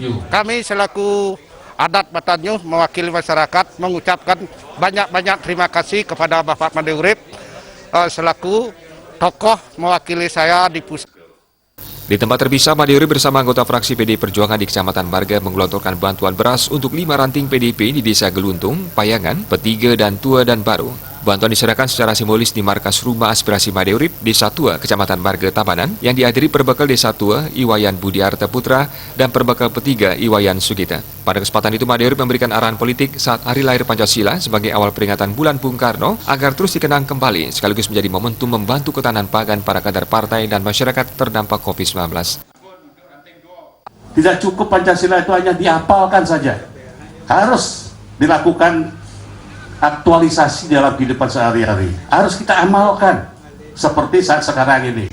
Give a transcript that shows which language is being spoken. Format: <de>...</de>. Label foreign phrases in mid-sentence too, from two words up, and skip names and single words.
<id>Kami selaku adat Batanyo mewakili masyarakat mengucapkan banyak-banyak terima kasih kepada Bapak Imade Urip selaku tokoh mewakili saya di pusat. Di tempat terpisah, Imade Urip bersama anggota fraksi PDI Perjuangan di Kecamatan Marga menggelontorkan bantuan beras untuk 5 ranting PDIP di Desa Geluntung, Payangan, Petiga, dan Tua dan Baru. Bantuan diserahkan secara simbolis di markas Rumah Aspirasi Imade Urip, Desa Tua, Kecamatan Marga, Tabanan, yang dihadiri perbekal Desa Tua, Iwayan Budiarta Putra, dan perbekal Petiga, Iwayan Sugita. Pada kesempatan itu, Imade Urip memberikan arahan politik saat Hari Lahir Pancasila sebagai awal peringatan Bulan Bung Karno agar terus dikenang kembali, sekaligus menjadi momentum membantu ketahanan pangan para kader partai dan masyarakat terdampak COVID-19. Tidak cukup Pancasila itu hanya dihafalkan saja, harus dilakukan aktualisasi dalam kehidupan sehari-hari, harus kita amalkan seperti saat sekarang ini.</id>